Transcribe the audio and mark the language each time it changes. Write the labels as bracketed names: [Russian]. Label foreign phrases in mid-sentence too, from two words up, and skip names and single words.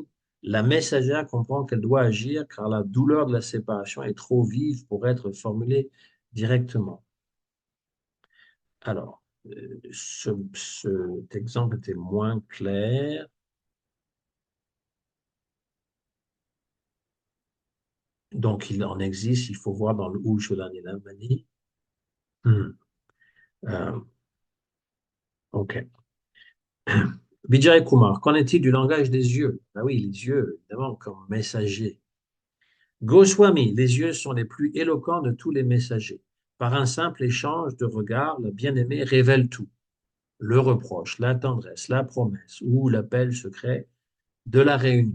[French] La messagère comprend qu'elle doit agir car la douleur de la séparation est trop vive pour être formulée directement. Alors, cet exemple était moins clair. Donc, il en existe, il faut voir dans le Ujjwala Nilamani. Hmm. Euh, ok. Vijay Kumar, qu'en est-il du langage des yeux? Ah oui, les yeux, évidemment, comme messagers. Goswami, les yeux sont les plus éloquents de tous les messagers. Par un simple échange de regards, la bien-aimée révèle tout. Le reproche, la tendresse, la promesse ou l'appel secret de la réunion.